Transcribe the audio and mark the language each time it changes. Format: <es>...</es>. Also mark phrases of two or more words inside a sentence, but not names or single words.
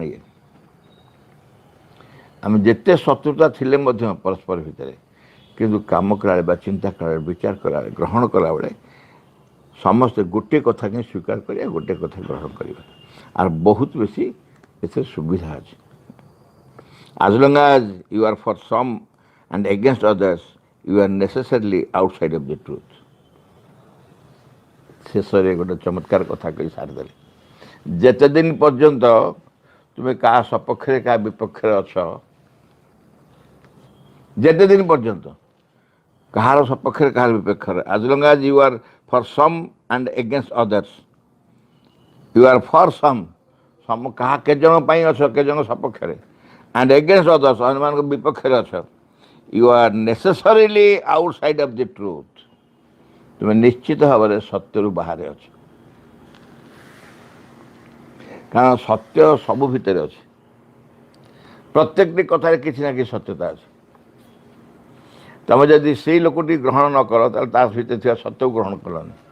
<or>ଇଏ ଆମେ ଯେତେ ଶତ୍ରୁତା ଥିଲେ ମଧ୍ୟ ପରସ୍ପର ଭିତରେ, କିନ୍ତୁ କାମ କଲାବେଳେ ବା ଚିନ୍ତା କଲାବେଳେ, ବିଚାର କଲାବେଳେ, ଗ୍ରହଣ କଲାବେଳେ ସମସ୍ତେ ଗୋଟିଏ କଥା ହିଁ ସ୍ୱୀକାର କରିବା, ଗୋଟିଏ କଥା ଗ୍ରହଣ କରିବା। আর ବହୁତ ବେଶୀ ଏଥିରେ ସୁବିଧା ଅଛି।</or> <en>as long as you are for some and against others, you are necessarily outside of the truth.</en> <or>ଶେଷରେ ଗୋଟେ ଚମତ୍କାର କଥା କହି ସାରିଦେଲେ, ଯେତେ ଦିନ ପର୍ଯ୍ୟନ୍ତ ତୁମେ କାହା ସପକ୍ଷରେ କାହା ବିପକ୍ଷରେ ଅଛ, ଯେତେ ଦିନ ପର୍ଯ୍ୟନ୍ତ କାହାର ସପକ୍ଷରେ କାହାର ବିପକ୍ଷରେ,</or> <en>as long as you are for some and against others, you are for some,</en> <or>କାହା କେତେ ଜଣ ପାଇଁ ଅଛ, କେତେ ଜଣ ସପକ୍ଷରେ,</or> <en>and against others,</en> <or>ଅନ୍ୟମାନଙ୍କ ବିପକ୍ଷରେ ଅଛ,</or> <en>you are necessarily outside of the truth.</en> <or>ତୁମେ ନିଶ୍ଚିତ ଭାବରେ ସତ୍ୟରୁ ବାହାରେ ଅଛ। କାରଣ ସତ୍ୟ ସବୁ ଭିତରେ ଅଛି, ପ୍ରତ୍ୟେକଟି କଥାରେ କିଛି ନା କିଛି ସତ୍ୟତା ଅଛି। ତୁମେ ଯଦି ସେଇ ଲୋକଟି ଗ୍ରହଣ ନ କର, ତାହେଲେ ତା ଭିତରେ ଥିବା ସତ୍ୟକୁ ଗ୍ରହଣ କଲନି।</or>